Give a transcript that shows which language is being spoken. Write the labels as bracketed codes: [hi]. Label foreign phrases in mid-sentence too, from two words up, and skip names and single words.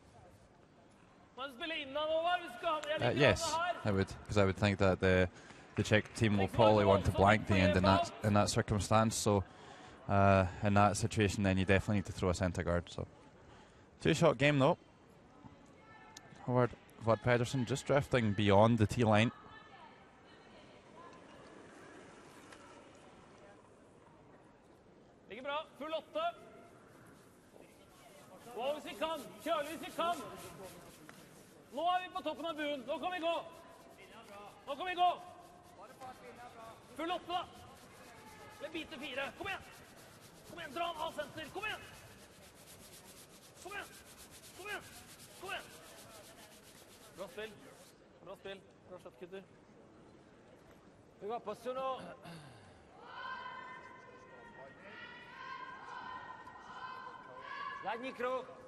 [en] Yes, I would, because I would think that the Czech team will probably want to blank the end in that circumstance. So in that situation, then you definitely need to throw a centre guard. So 2-shot game though. Howard Vod Pedersen just drifting beyond the tee line. [no] Ligger bra. Full 8. Wow, hvis vi kan. Kjølig hvis vi kan. Nå er vi på toppen av buen. Nå kan vi gå. Nå kan vi gå. Full 8 da. Med bite 4. Kom igjen. Kom igjen, dra av senter. Kom igjen. Kom igjen. Kom igjen. Kom igjen. Bra spill. Bra spill. Bra skjøtt, gutter. Vi går på nå. [cs] Zadní krok.